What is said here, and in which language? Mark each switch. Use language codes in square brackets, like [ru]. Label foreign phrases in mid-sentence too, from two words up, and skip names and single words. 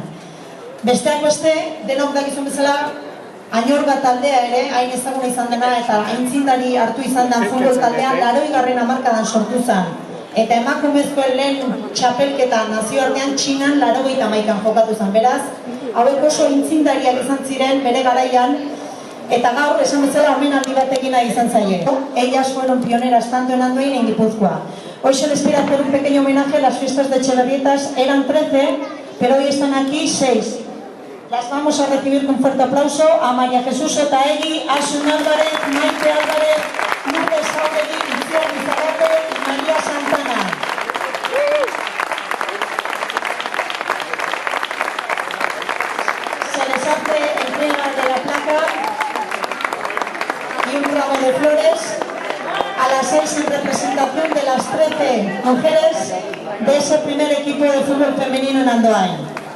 [eu] Besteak beste, denok dakizun bezala, Añorga taldea ere, hain ezaguna izan dena eta aintzindari hartu izan den futbol taldea 80. hamarkadan sortu zen. Eta emakumezkoen lehen txapelketa nazioartean Txinan 81an jokatu zen. Beraz, hauek oso aintzindariak izan ziren bere garaian, eta gaur, esan bezala, omenaldi batekin nahi izan zaie. [es] Ellas fueron pioneras tanto en Andoain en Guipúzcoa. Hoy se les quiere hacer un pequeño homenaje. Las fiestas de Etxebarrietas eran 13, pero hoy están aquí 6. Las vamos a recibir con fuerte aplauso a María Jesús Otaegui, Asun Álvarez, Maite Álvarez, Lourdes Jauregui, Itziar Lizarrate y María Santana. Se les hace entrega de la placa y un ramo de flores a las 6 en representación de las 13 mujeres de ese primer equipo de fútbol femenino en Andoain.